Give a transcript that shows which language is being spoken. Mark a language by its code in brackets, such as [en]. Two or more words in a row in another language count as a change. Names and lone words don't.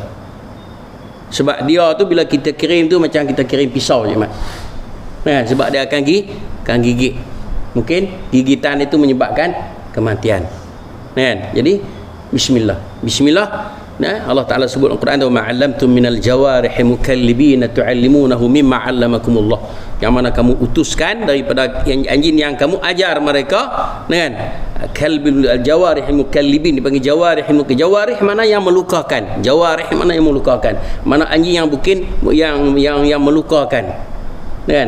[ms] Sebab dia tu bila kita kirim tu macam kita kirim pisau je mat. Kan? Sebab dia akan gigit. Mungkin gigitan itu menyebabkan kematian. Kan? Jadi bismillah. Bismillah Nah, Allah Ta'ala sebut dalam Quran, [ar] "وما علمتم من الجوارح مكلبين تعلمونه مما علمكم الله." [ms] Yang mana kamu utuskan daripada anjing yang kamu ajar mereka dengan [ar] كلب الجوارح مكلبين, [ms] dipanggil jawarih. Jawarih mana yang melukakan, jawarih mana yang melukakan, mana anjing yang bukan yang melukakan. Kan?